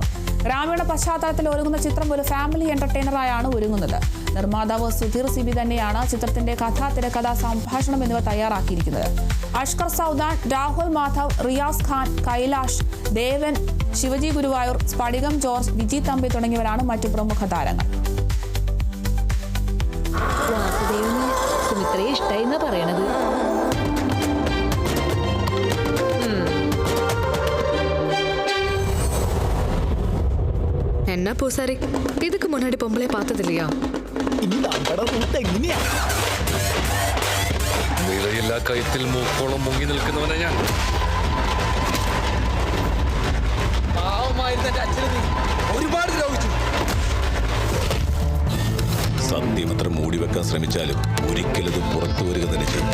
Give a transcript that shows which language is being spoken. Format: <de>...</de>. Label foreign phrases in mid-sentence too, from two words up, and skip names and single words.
<ml>ഗ്രാമീണ പശ്ചാത്തലത്തിൽ ഒരുങ്ങുന്ന ചിത്രം ഒരു</ml> <en>family entertainerആയാണ്</en> <ml>ഒരുങ്ങുന്നത്. നിർമ്മാതാവ് സുധീർ സിബി തന്നെയാണ് ചിത്രത്തിന്റെ കഥ, തിരക്കഥ, സംഭാഷണം എന്നിവ തയ്യാറാക്കിയിരിക്കുന്നത്. അഷ്കർ സൗദാൻ, രാഹുൽ മാധവ്, റിയാസ് ഖാൻ, കൈലാഷ്, ദേവൻ, ശിവജി ഗുരുവായൂർ, സ്ഫടികം ജോർജ്, വിജി തമ്പി തുടങ്ങിയവരാണ് മറ്റു പ്രമുഖ താരങ്ങൾ.</ml> <ta>என்ன பூசாரி, இதுக்கு முன்னாடி பொம்பளை பார்த்ததில்லையா?</ta> <ml>നിറയില്ലാ കയത്തിൽ മൂക്കോളം മുങ്ങി നിൽക്കുന്നവനെ ഞാൻ. ഒരുപാട് ദ്രോഹിച്ചു. സത്യം അത്ര മൂടിവെക്കാൻ ശ്രമിച്ചാലും ഒരിക്കലത് പുറത്തു വരിക തന്നെ ചെയ്യും.</ml>